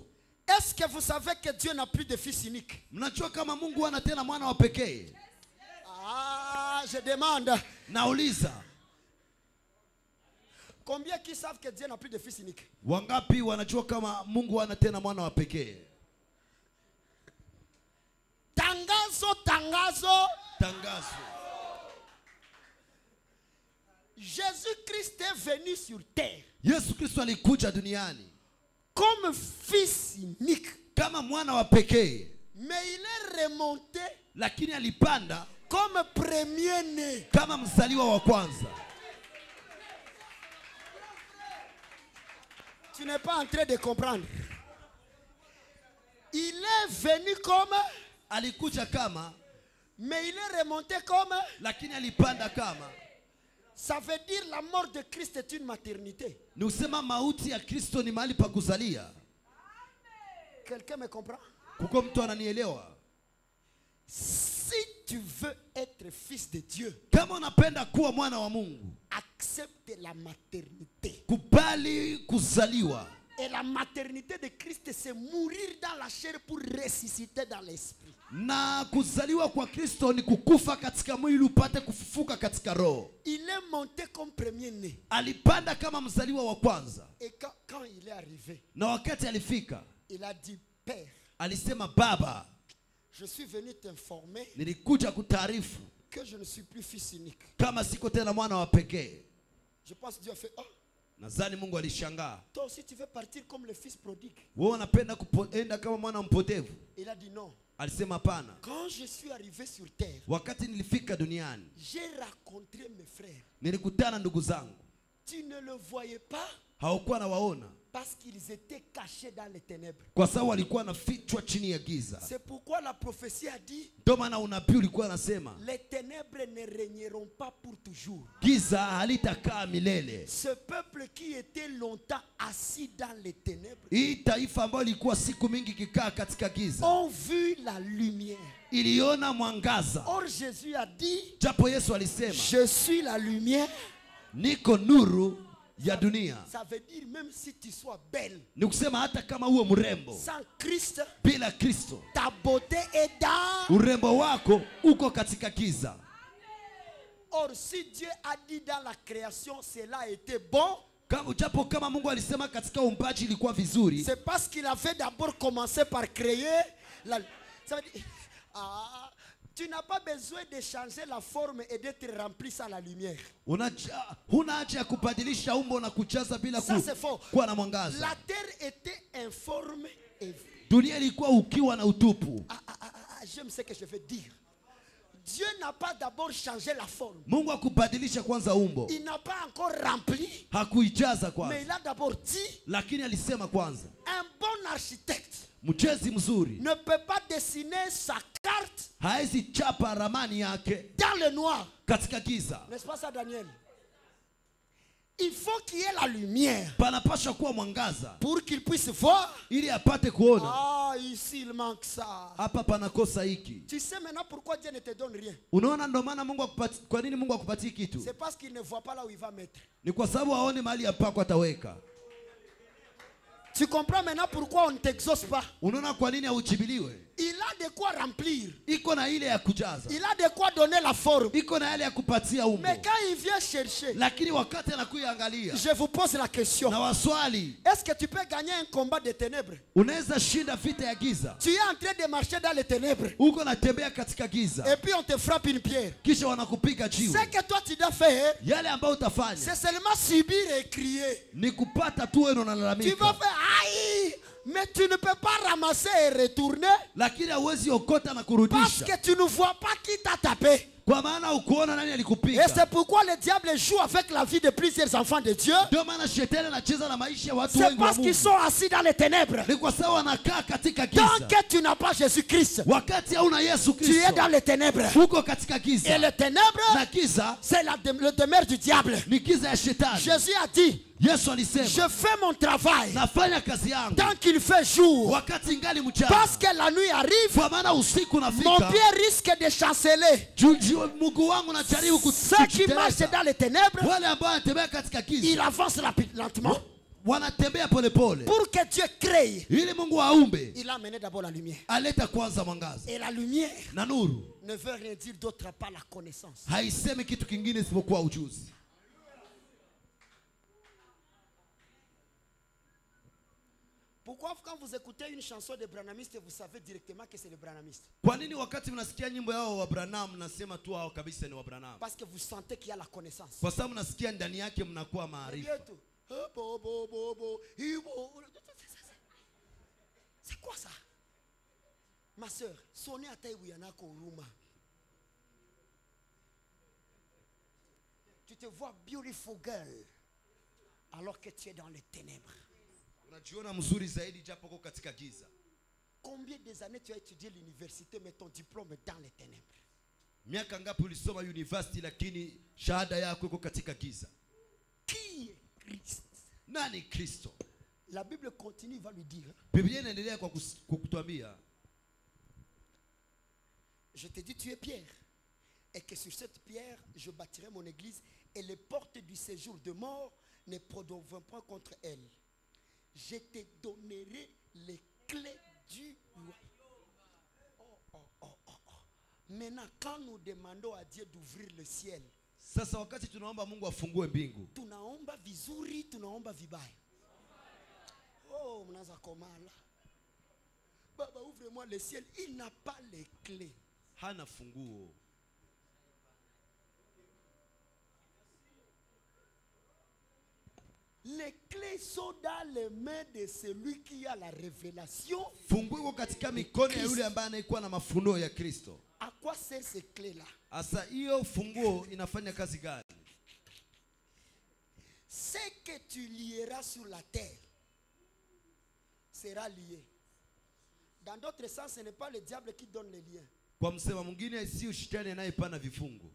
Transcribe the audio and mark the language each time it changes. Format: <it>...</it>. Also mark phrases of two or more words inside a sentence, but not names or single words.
<fr>Est-ce que vous savez que Dieu n'a plus de fils unique?</fr> <sw>Mnajua kama Mungu hana tena mwana wa pekee?</sw> <fr>Ah, je demande.</fr> <sw>Nauliza,</sw> <fr>Combien qui savent que Dieu n'a plus de fils unique?</fr> <sw>wangapi wanajua kama Mungu hana tena mwana wa pekee? Tangazo, tangazo. Tangazo.</sw> <fr>Jésus-Christ est venu sur terre</fr> <sw>Yesu Kristo alikuja duniani</sw> <fr>comme fils unique.</fr> <sw>kama mwana wa pekee,</sw> <fr>Mais il est remonté</fr> <sw>lakini alipanda</sw> <fr>comme premier-né.</fr> <sw>kama mzaliwa wa kwanza.</sw> <fr>Tu n'es pas en train de comprendre. Il est venu comme,</fr> <sw>Alikuja kama,</sw> <fr>mais il est remonté comme.</fr> <sw>lakini alipanda kama.</sw> <fr>Ça veut dire la mort de Christ est une maternité.</fr> <sw>Ni usema mauti ya Kristo ni mahali pa kuzalia.</sw> <fr>Quelqu'un me comprend?</fr> <sw>Kuko mtu ananielewa?</sw> <fr>Si tu veux être fils de Dieu,</fr> <sw>Kama unapenda kuwa mwana wa Mungu,</sw> <fr>accepte la maternité.</fr> <sw>kubali kuzaliwa.</sw> <fr>Et la maternité de Christ, c'est mourir dans la chair pour ressusciter dans l'esprit.</fr> <sw>Na kuzaliwa kwa Kristo ni kukufa katika mwili upate kufufuka katika roho.</sw> <fr>Il est monté comme premier-né.</fr> <sw>Alipanda kama mzaliwa wa kwanza.</sw> <fr>Et quand il est arrivé,</fr> <sw>Na wakati alifika,</sw> <fr>il a dit, Père,</fr> <sw>alisema, Baba,</sw> <fr>je suis venu t'informer</fr> <sw>nilikuja kutaarifu</sw> <fr>que je ne suis plus fils unique.</fr> <sw>kama siko tena mwana wa pekee.</sw> <fr>Je pense que Dieu a fait, oh,</fr> <sw>Nadhani Mungu alishangaa.</sw> <fr>toi aussi tu veux partir comme le fils prodigue.</fr> <sw>Wewe unapenda kuenda kama mwana mpotevu?</sw> <fr>Il a dit non.</fr> <sw>Alisema hapana.</sw> <fr>Quand je suis arrivé sur terre,</fr> <sw>Wakati nilifika duniani,</sw> <fr>j'ai rencontré mes frères.</fr> <sw>nilikutana ndugu zangu.</sw> <fr>Tu ne le voyais pas</fr> <sw>Haukuwa nawaona</sw> <fr>parce qu'ils étaient cachés dans les ténèbres.</fr> <sw>kwa sababu walikuwa nafichwa chini ya giza.</sw> <fr>C'est pourquoi la prophétie a dit,</fr> <sw>Ndio maana unabii ulikuwa unasema</sw> <fr>les ténèbres ne régneront pas pour toujours.</fr> <sw>giza halitakaa milele.</sw> <fr>Ce peuple qui était longtemps assis dans les ténèbres</fr> <sw>Hii taifa ambayo ilikuwa siku mingi kikaa katika giza</sw> <fr>ont vu la lumière.</fr> <sw>iliona mwangaza.</sw> <fr>Or Jésus a dit,</fr> <sw>Japo Yesu alisema,</sw> <fr>je suis la lumière.</fr> <sw>niko nuru ya dunia.</sw> <fr>Ça veut dire même si tu sois belle,</fr> <sw>Ni kusema hata kama uwe mrembo,</sw> <fr>sans Christ,</fr> <sw>bila Kristo,</sw> <fr>ta beauté est dans.</fr> <sw>urembo wako uko katika giza.</sw> <fr>Or si Dieu a dit dans la création cela a été bon,</fr> <sw>Japo kama Mungu alisema katika uumbaji ilikuwa vizuri,</sw> <fr>c'est parce qu'il avait d'abord commencé par créer la. Ça veut dire, ah, tu n'as pas besoin de changer la forme et d'être rempli sans la lumière.</fr> <sw>huna haja ya kubadilisha umbo na kujaza bila</sw> <fr>Ça c'est faux.</fr> <sw>kuwa na mwangaza.</sw> <fr>La terre était informe et</fr> <sw>Dunia ilikuwa ukiwa na utupu.</sw> <fr>j'aime ce que je veux dire. Dieu n'a pas d'abord changé la forme.</fr> <sw>Mungu hakubadilisha kwanza umbo,</sw> <fr>Il n'a pas encore rempli,</fr> <sw>hakuijaza</sw> <fr>mais</fr> <sw>kwanza,</sw> <fr>il a d'abord dit,</fr> <sw>lakini alisema kwanza.</sw> <fr>un bon architecte</fr> <sw>Mchezi mzuri</sw> <fr>ne peut pas dessiner sa carte</fr> <sw>haezi chapa ramani yake</sw> <fr>dans le noir.</fr> <sw>katika giza.</sw> <fr>N'est-ce pas ça, Daniel? Il faut qu'il y ait la lumière</fr> <sw>Panapasha kuwa mwangaza</sw> <fr>pour qu'il puisse voir.</fr> <sw>ili apate kuona.</sw> <fr>Ah, ici il manque ça.</fr> <sw>Hapa panakosa hiki.</sw> <fr>Tu sais maintenant pourquoi Dieu ne te donne rien?</fr> <sw>Unaona, ndo maana Mungu akupatie. Kwa nini Mungu akupatie kitu?</sw> <fr>C'est parce qu'il ne voit pas là où il va mettre.</fr> <sw>Ni kwa sababu aone mahali hapako ataweka.</sw> <fr>Tu comprends maintenant pourquoi on ne t'exauce pas?</fr> <sw>Unaona kwa nini haujibiliwe?</sw> <fr>Il a de quoi remplir.</fr> <sw>iko na ile ya kujaza,</sw> <fr>Il a de quoi donner la forme.</fr> <sw>iko na ile ya kupatia umbo.</sw> <fr>Mais quand il vient chercher,</fr> <sw>Lakini wakati anakuiangalia</sw> <fr>je vous pose la question.</fr> <sw>na waswali,</sw> <fr>Est-ce que tu peux gagner un combat de ténèbres?</fr> <sw>unaweza shinda vita ya giza?</sw> <fr>Tu es en train de marcher dans les ténèbres.</fr> <sw>Uko natembea katika giza,</sw> <fr>Et puis on te frappe une pierre.</fr> <sw>kisha wanakupiga jiwe.</sw> <fr>Ce que toi tu dois faire,</fr> <sw>Yale ambayo utafanya</sw> <fr>c'est seulement subir et crier.</fr> <sw>ni kupata tu wewe</sw> <fr>Tu vas</fr> <sw>unalalamika,</sw> <fr>faire aïe, mais tu ne peux pas ramasser et retourner</fr> <sw>lakini hauwezi okota na</sw> <fr>parce</fr> <sw>kurudisha,</sw> <fr>que tu ne vois pas qui t'a tapé.</fr> <sw>kwa maana ukuona nani</sw> <fr>Et</fr> <sw>alikupiga.</sw> <fr>c'est pourquoi le diable joue avec la vie de plusieurs enfants de Dieu.</fr> <sw>Ndio maana shetani anacheza na maisha ya watu</sw> <fr>C'est</fr> <sw>wengi wa</sw> <fr>parce qu'ils</fr> <sw>Mungu.</sw> <fr>sont assis dans les ténèbres.</fr> <sw>Ni kwa sababu wanakaa katika</sw> <fr>Tant</fr> <sw>giza.</sw> <fr>que tu n'as pas Jésus-Christ,</fr> <sw>Wakati hauna Yesu</sw> <fr>tu es dans</fr> <sw>Kristo,</sw> <fr>les ténèbres.</fr> <sw>uko katika</sw> <fr>Et</fr> <sw>giza,</sw> <fr>les ténèbres,</fr> <sw>na giza</sw> <fr>c'est le demeure du diable.</fr> <sw>ni giza ya shetani.</sw> <fr>Jésus a dit,</fr> <sw>Yesu</sw> <fr>je</fr> <sw>alisema,</sw> <fr>fais mon travail</fr> <sw>nafanya kazi yangu</sw> <fr>tant qu'il fait jour.</fr> <sw>wakati ngali mchana,</sw> <fr>Parce que la nuit arrive,</fr> <sw>kwa maana usiku</sw> <fr>mon</fr> <sw>unafika,</sw> <fr>pied risque de chanceler.</fr> <sw>mguu wangu najaribu</sw> <fr>Ceux qui marchent</fr> <sw>kujiteleza.</sw> <fr>dans les ténèbres,</fr> <sw>Wale ambao wanatembea katika</sw> <fr>ils</fr> <sw>giza</sw> <fr>avancent lentement.</fr> <sw>wanatembea polepole,</sw> <fr>Pour que Dieu crée,</fr> <sw>ili Mungu aumbe,</sw> <fr>il a amené d'abord la lumière.</fr> <sw>aleta kwanza mwangaza.</sw> <fr>Et la lumière</fr> <sw>Na nuru</sw> <fr>ne veut rien dire d'autre à part la connaissance.</fr> <sw>haisemi kitu kingine isipokuwa ujuzi.</sw> <fr>Pourquoi quand vous écoutez une chanson de Branhamiste, vous savez directement que c'est le Branhamiste?</fr> <sw>Kwa nini wakati mnasikia nyimbo yao wa Branham mnasema tu hao kabisa ni wa Branham?</sw> <fr>Parce que vous sentez qu'il y a la connaissance.</fr> <sw>Kwa sababu mnasikia ndani yake mnakuwa maarifa.</sw> <fr>C'est quoi ça? Ma soeur, sonnez à Taïouyanako Ruma. Tu te vois</fr> <en>beautiful girl</en> <fr>alors que tu es dans les ténèbres.</fr> <sw>Unajiona mzuri zaidi japo uko katika giza.</sw> <fr>Combien des années tu as étudié l'université mais ton diplôme est dans les ténèbres?</fr> <sw>Miaka ngapi ulisoma university lakini shahada yako iko katika giza?</sw> <fr>Qui est Christ?</fr> <sw>Nani Kristo?</sw> <fr>La Bible continue, va lui dire. Biblia inaendelea kwa kutuambia, Je te dis, tu es Pierre. Et que sur cette pierre, je bâtirai mon église. Et les portes du séjour de mort ne produiront point contre elle. Je te donnerai les clés du roi. Maintenant, quand nous demandons à Dieu d'ouvrir le ciel,</fr> <sw>sasa wakati tunaomba Mungu afungue mbingu, tunaomba vizuri, tunaomba vibaya. Oh, mnaanza komala. Baba,</sw> <fr>ouvre-moi le ciel. Il n'a pas les clés.</fr> <sw>hana funguo.</sw> <fr>Les clés sont dans les mains de celui qui a la révélation.</fr> <sw>Funguo iko katika mikono ya yule ambaye anaikuwa na mafunuo ya Kristo.</sw> <fr>À quoi sert ces clés-là?</fr> <sw>Asa hiyo funguo inafanya kazi gani?</sw> <fr>Ce que tu lieras sur la terre sera lié. Dans d'autres sens, ce n'est pas le diable qui donne les liens.</fr> <sw>Kwa msema mwingine, si shetani anayepana vifungo.</sw>